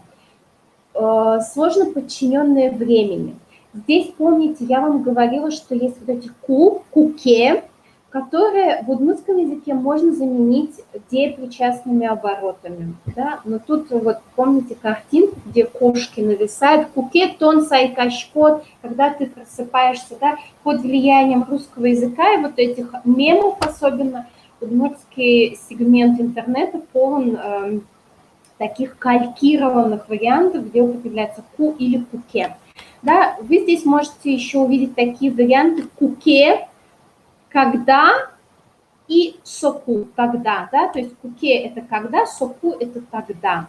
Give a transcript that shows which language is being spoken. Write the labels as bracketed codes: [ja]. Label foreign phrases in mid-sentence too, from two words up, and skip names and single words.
[ru] Сложно подчиненные времени. Здесь, помните, я вам говорила, что есть вот эти куке, которые в удмуртском языке можно заменить деепричастными оборотами. Да? Но тут вот помните картинку, где кошки нависают. [udm] Куке, тон, сай, кашкот, [ru] когда ты просыпаешься, да, под влиянием русского языка и вот этих мемов особенно, удмуртский сегмент интернета полон таких калькированных вариантов, где употребляется ку или куке. Да, вы здесь можете еще увидеть такие варианты куке, когда, и соку, когда, да, то есть куке – это когда, соку – это тогда.